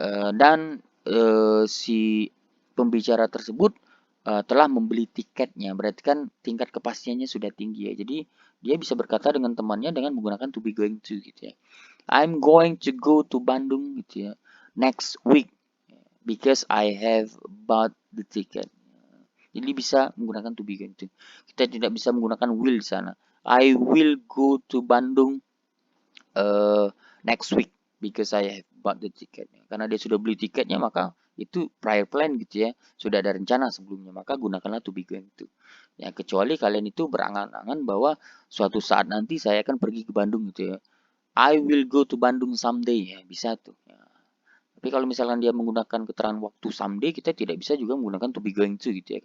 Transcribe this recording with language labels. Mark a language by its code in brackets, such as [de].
[id] Dan si pembicara tersebut telah membeli tiketnya, berarti kan tingkat kepastiannya sudah tinggi ya. Jadi dia bisa berkata dengan temannya dengan menggunakan to be going to gitu ya. I'm going to go to Bandung gitu ya next week. [en] because I have bought the ticket. [id] Jadi bisa menggunakan to be going to. Kita tidak bisa menggunakan will di sana. [en] I will go to Bandung next week because I have bought the ticket. [id] Karena dia sudah beli tiketnya, maka itu prior plan gitu ya. Sudah ada rencana sebelumnya, maka gunakanlah to be going to. Ya, kecuali kalian itu berangan-angan bahwa suatu saat nanti saya akan pergi ke Bandung gitu ya. I will go to Bandung someday, ya bisa tuh. Ya. Tapi kalau misalkan dia menggunakan keterangan waktu someday, kita tidak bisa juga menggunakan to be going to gitu ya.